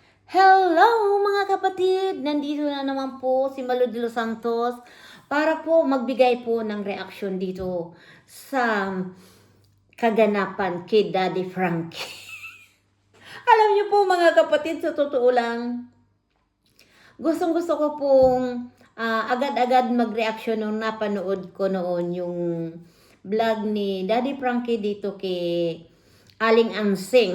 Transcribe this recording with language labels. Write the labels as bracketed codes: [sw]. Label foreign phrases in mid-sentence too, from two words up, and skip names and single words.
[tl] Hello mga kapatid! Nandito na naman po si Malu de los Santos para po magbigay po ng reaksyon dito sa kaganapan kay Daddy Frankie. Alam niyo po mga kapatid, sa totoo lang, gustong-gusto ko pong agad-agad mag-reaksyon nung napanood ko noon yung vlog ni Daddy Frankie dito kay Aling Ansing.